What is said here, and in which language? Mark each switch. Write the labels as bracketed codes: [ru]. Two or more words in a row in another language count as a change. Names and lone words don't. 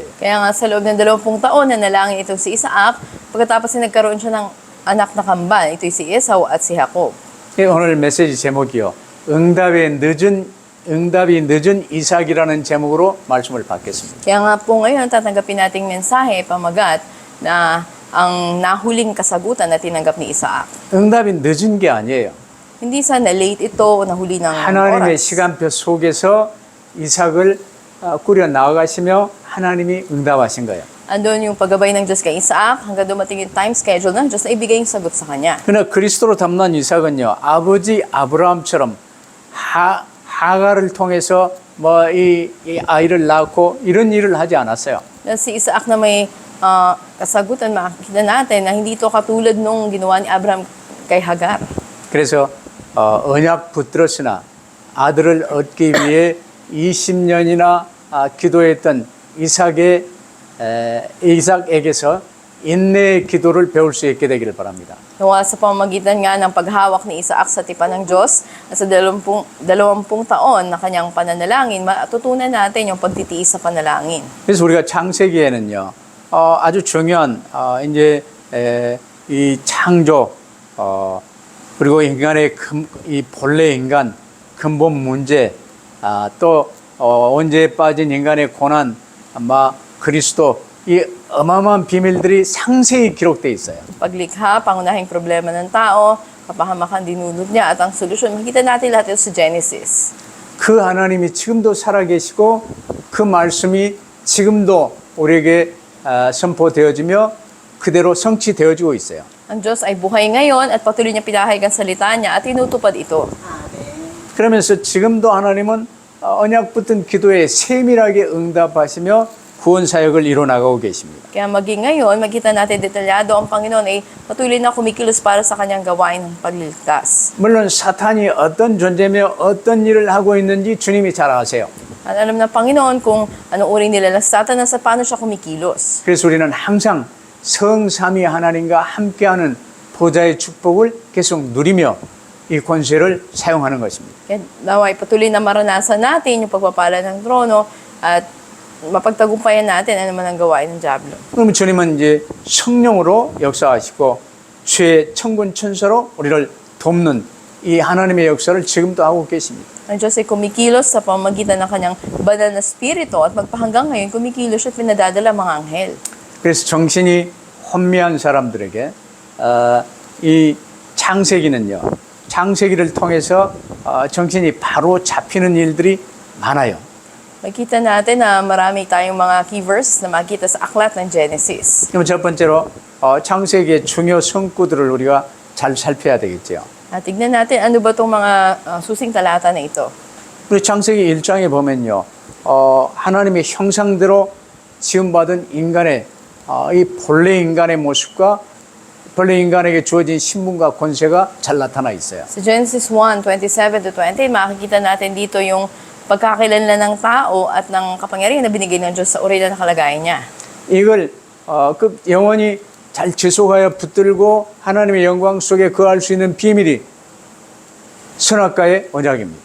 [tl] Kaya nga sa loob ng 20 taon na nalangin itong si Isaac, pagkatapos ay nagkaroon siya ng anak na kambal, ito'y si Esau at si Jacob. [ko] 오늘 메시지 제목이요. 응답이 늦은 이삭이라는 제목으로 말씀을 받겠습니다. [tl] Kaya nga po ngayon, tatanggapin nating mensahe, pamagat, na ang nahuling kasagutan na tinanggap ni Isaac. [ko] 응답이 늦은 게 아니에요. [tl] Hindi sana late ito, nahuli ng [ko] 하나님의 [tl] oras. [ko] 시간표 속에서 이삭을 꾸려 나가시며 하나님이 응답하신 거예요. [tl] Andun yung paggabay ng Diyos kay Isaac, hanggang dumating yung [en] time schedule [tl] ng Diyos na ibigay yung sagot sa kanya. [ko] 그러나 그리스도로 담난 이삭은요. 아버지 아브라함처럼 하가를 통해서 이 아이를 낳고 이런 일을 하지 않았어요. [tl] Si Isaac na may kasagutan, makikita natin na hindi ito katulad nung ginawa ni Abraham kay Hagar. [ko] 그래서 언약 붙들었으나 아들을 얻기 위해 20년이나 기도했던 이삭에게서 인내의 기도를 배울 수 있게 되기를 바랍니다. [tl] Nawa sa pamamagitan nga ng paghawak ni Isaac sa tipan ng Diyos at sa 20 taon na kanyang pananalangin, matutunan natin yung pagtitiis sa panalangin. [ko] 그래서 우리가 창세기에는요, 아주 중요한 이제 이 창조 그리고 인간의 이 본래 인간 근본 문제 또 언제 빠진 인간의 고난 그리스도 이 어마어마한 비밀들이 상세히 기록되어 있어요. [tl] Paglikha, pangunahing problema ng tao, kapahamakan dinulot niya at ang solusyon, makita natin lahat ito sa Genesis. [ko] 그 하나님이 지금도 살아계시고 그 말씀이 지금도 우리에게 선포되어지며 그대로 성취되어지고 있어요. [tl] Ang Diyos ay buhay ngayon at patuloy niya pinahayag ang salita niya at tinutupad ito. [ko] 그러면서 지금도 하나님은 언약 붙든 기도에 세밀하게 응답하시며 구원 사역을 이뤄나가고 계십니다. [tl] Kaya maging ngayon, makita natin detalyado ang Panginoon ay patuloy na kumikilos para sa kanyang gawain ng pagliligtas. [ko] 물론 사탄이 어떤 존재며 어떤 일을 하고 있는지 주님이 잘 아세요. [tl] At alam ng Panginoon kung anong uri nila ng Satanas at paano siya kumikilos. [ko] 그래서 우리는 항상 성삼위 하나님과 함께하는 보좌의 축복을 계속 누리며 이 권세를 사용하는 것입니다. [tl] Kaya naway patuloy na maranasan natin yung pagpapala ng trono at mapagtagumpayan natin ano man ang gawain ng Diablo. [ko] 그러면 주님은 이제 성령으로 역사하시고 죄의 천군 천사로 우리를 돕는 이 하나님의 역사를 지금도 하고 계십니다. [tl] Ang Diyos ay kumikilos sa pamamagitan ng kanyang banal na spirito at magpahanggang ngayon kumikilos at pinadadala mga anghel. [ko] 그래서 정신이 혼미한 사람들에게 이 창세기는요. 창세기를 통해서 정신이 바로 잡히는 일들이 많아요. [tl] Makita natin na marami tayong mga [en] key verses [tl] na makita sa aklat ng Genesis. [ko] 그럼 첫 번째로 창세기의 중요 성구들을 우리가 잘 살펴야 되겠죠. [tl] At tignan natin ano ba itong mga susing talata na ito. [ko] 우리 창세기 1장에 보면요. 하나님의 형상대로 지음받은 인간의 이 본래 인간의 모습과 본래 인간에게 주어진 신분과 권세가 잘 나타나 있어요. [tl] Sa Genesis 1:27-20, makikita natin dito yung pagkakakilanlan ng tao at ng kapangyarihan na binigay ng Diyos sa uri na nakalagay niya. [ko] 이걸 영원히 잘 지속하여 붙들고 하나님의 영광 속에 거할 수 있는 비밀이 선악과의 언약입니다.